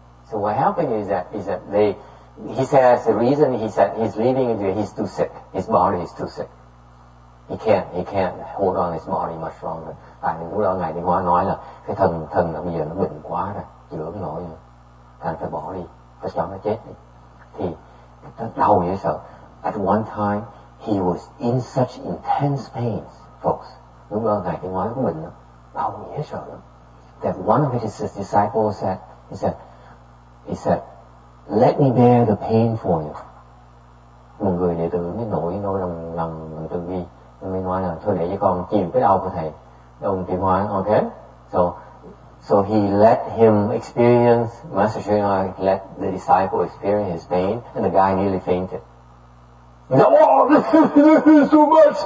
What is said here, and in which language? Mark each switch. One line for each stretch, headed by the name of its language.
English: So what happened is that he says the reason he's leaving is he's too sick. His body is too sick. He can't hold on his body much longer.
Vietnamese: Tại vì lúc đó ngài Đi Hoa nói là cái thân là bây giờ nó bệnh quá rồi, chữa không nổi nữa, thành phải bỏ đi, phải cho nó chết đi. Thì nó đau dễ sợ.
English: At one time he was in such intense pains, folks.
Vietnamese: Lúc đó ngài Đi Hoa nó có bệnh lắm, đau dễ sợ lắm.
English: That one of his disciples he said, let me bear the pain for you.
Vietnamese: Một người đệ tử mới nổi lòng từ bi, mới nói là thôi để cho con chịu cái đau của thầy. Ông Tiến Hóa, okay?
English: So he let him experience, Master Sri let the disciple experience his pain, and the guy nearly fainted. He said, oh, this is too much!